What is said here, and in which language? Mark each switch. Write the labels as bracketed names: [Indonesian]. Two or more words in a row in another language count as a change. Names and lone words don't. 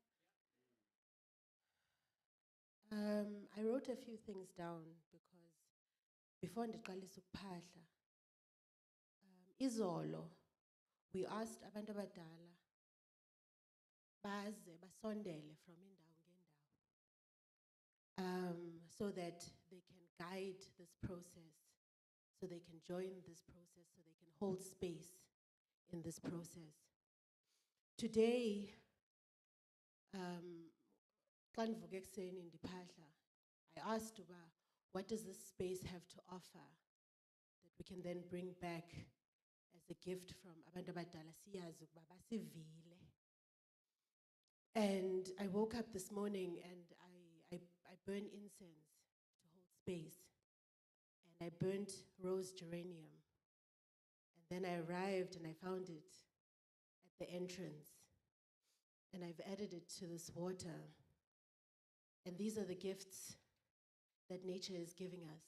[English] I wrote a few things down because before [Xhosa] ndiqalisa ukuphahla, izolo [English] we asked [Xhosa] abantu abadala baze basondele [English] from [Xhosa] indawo ngendawo, [English] so that they can guide this process, so they can join this process, so they can hold space in this process. Today, [Xhosa] xa ndivuka ekuseni ndiphahla, [English] I asked uba, what does this space have to offer that we can then bring back as a gift from [Xhosa] abantu abadala siyazi ukuba basivile. [English] And I woke up this morning and I burned incense to hold space. And I burnt rose geranium. And then I arrived and I found it at the entrance. And I've added it to this water. And these are the gifts that nature is giving us.